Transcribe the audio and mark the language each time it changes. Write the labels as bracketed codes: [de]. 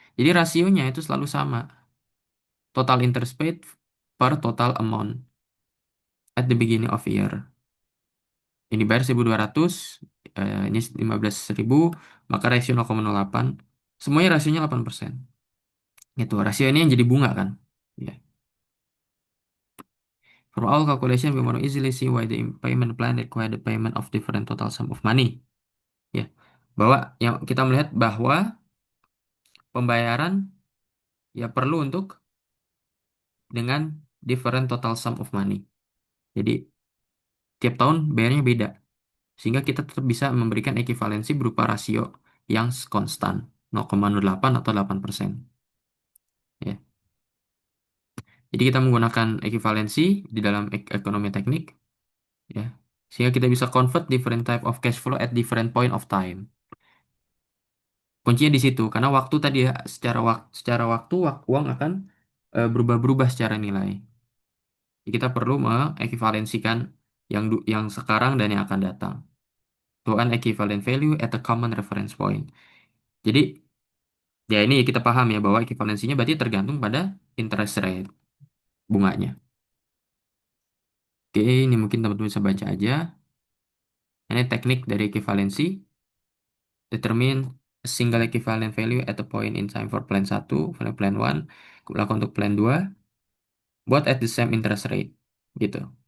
[id] Jadi rasionya itu selalu sama, [en] total interest paid per total amount at the beginning of year. [id] Ini bayar 1.200, ini 15.000, maka rasio 0,08. Semuanya rasionya 8%. Gitu, rasio ini yang jadi bunga kan. Ya. [en] For all calculation, we want to easily see why the payment plan require the payment of different total sum of money. [id] Ya, bahwa yang kita melihat bahwa pembayaran ya perlu untuk dengan [en] different total sum of money. [id] Jadi tiap tahun bayarnya beda, sehingga kita tetap bisa memberikan ekivalensi berupa rasio yang konstan 0,08 atau 8%. Ya. Jadi kita menggunakan ekivalensi di dalam ekonomi teknik, ya, sehingga kita bisa [en] convert different type of cash flow at different point of time. [id] Kuncinya di situ, karena waktu tadi ya, secara waktu uang akan berubah-berubah secara nilai. Jadi kita perlu mengekivalensikan yang sekarang dan yang akan datang. [en] To an equivalent value at a common reference point. [id] Jadi ya ini kita paham ya bahwa ekivalensinya berarti tergantung pada interest rate bunganya. Oke, ini mungkin teman-teman bisa baca aja. Ini teknik dari ekivalensi. Determine [en] a single equivalent value at a point in time for plan 1, plan 1, [id] lakukan untuk [en] plan 2, both at the same interest rate. [id] Gitu.